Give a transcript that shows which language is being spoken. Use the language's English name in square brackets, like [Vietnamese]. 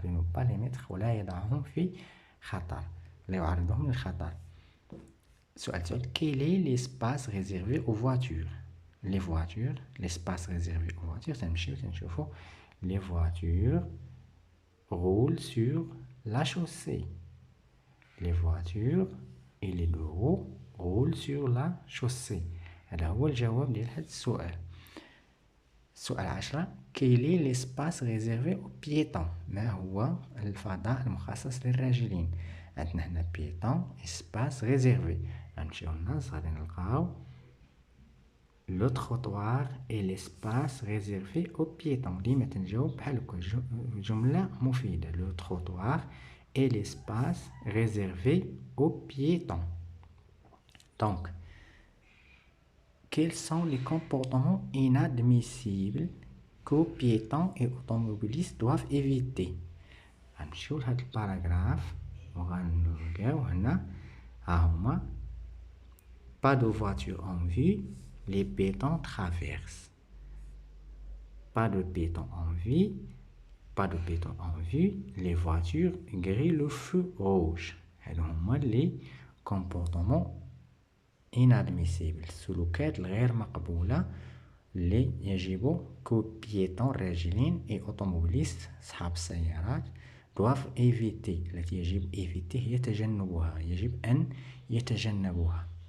[French] ne pas les mettre [Arabic] ولا يضعهم في خطر، لا يعرضهم للخطر. [French] سؤال quel est l'espace réservé aux voitures؟ les voitures، l'espace réservé aux voitures تنشوفوا les voitures roulent sur la chaussée. les voitures et les deux roues roulent sur la chaussée. [Arabic] هذا هو الجواب ديال هذا السؤال. [French] سؤال 10 quel est l'espace réservé aux piétons؟ [Arabic] ما هو الفضاء المخصص للراجلين؟ [French] عندنا هنا piéton espace réservé. [Arabic] غنمشيو للنص غادي نلقاو [French] le trottoir est l'espace réservé aux piétons. [Arabic] ديما تنجاوب بحال هكا جملة مفيدة. [French] le trottoir est l'espace réservé aux piétons. donc quels sont les comportements inadmissibles que piétons et automobilistes doivent éviter؟ [Arabic] غنمشيو لهاد الباراغراف وغنلقاو هنا ها هما [French] pas de voiture en vue, les piétons traversent. pas de piétons en vue, pas de piétons en vue, les voitures grillent le feu rouge. [Arabic] هادو هما [French] les comportements inadmissibles، [Arabic] السلوكات الغير مقبولة اللي يجب كبيتون الراجلين [French] et automobilistes [Arabic] أصحاب السيارات [French] doivent éviter، [Arabic] التي يجب éviter هي تجنبها، يجب أن يتجنبوها.